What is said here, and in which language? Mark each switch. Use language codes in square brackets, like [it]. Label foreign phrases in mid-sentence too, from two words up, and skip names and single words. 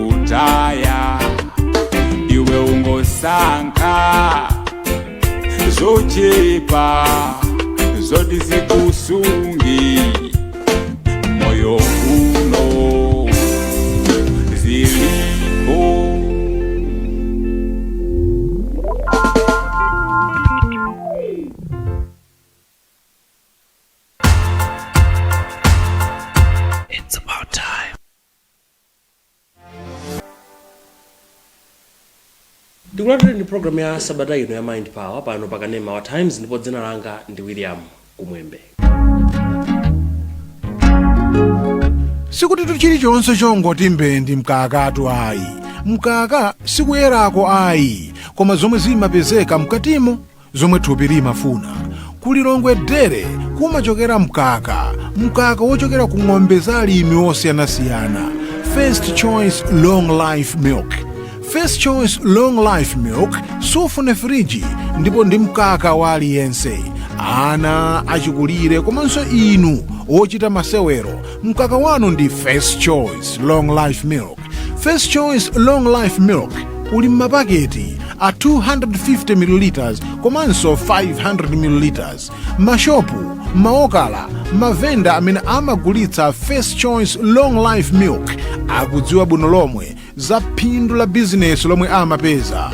[ny] kutaya iwe ungosankha zochepa zoti zikusungi moyo uno zilipo. [en] It's about time. [ny] Tikulatire ndi program ya sabata ino ya Mind Power pano pakanema wa Times, ndipo dzina langa ndi William Kumwembe. Sikuti chilichonse chongoti mbendi mkakatu ayi. Mkaka sikuyerako ayi, koma zomwe zimapezeka mkatimo zomwe thupi limafuna. Kulilongwe dere kumachokera mkaka wochokera ku ng'ombe za alimi osiyanasiyana. First Choice Long Life Milk. First Choice Long Life Milk sufune friji, ndipo ndi mkaka wa aliyense, ana achikulire komanso inu ochita masewero. Mkaka wanu ndi First Choice Long Life Milk. First Choice Long Life Milk uli m'mapaketi a 250 ml komanso 500 ml. Mashopu, maokala, mavenda amene amagulitsa First Choice Long Life Milk akudziwa bwino lomwe za phindu la bizinesi lomwe amapeza.